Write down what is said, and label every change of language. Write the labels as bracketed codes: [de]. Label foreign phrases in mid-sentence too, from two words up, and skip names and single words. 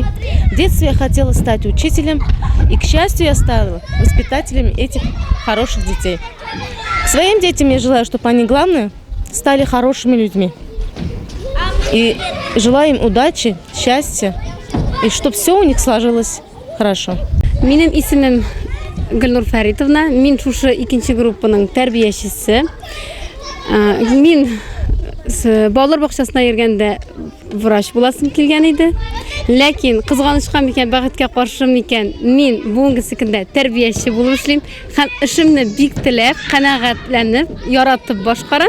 [ru] В детстве я хотела стать учителем. И, к счастью, я стала воспитателем этих хороших детей. Своим детям я желаю, чтобы они, главное, стали хорошими людьми. И желаю им удачи, счастья. И чтобы все у них сложилось хорошо. [tt] Минем исемем Гүлнур Фәритовна. Мин шушы 2-нче группаның тәрбиячесе. Мин балалар бакчасына йөргәндә врач буласым килгән иде. Ләкин кызганычка микән, бәхеткә каршы микән, мин бүгенге көндә тәрбияче булып эшлим һәм эшемне бик теләп, канәгатьләнеп, яратып башкарам.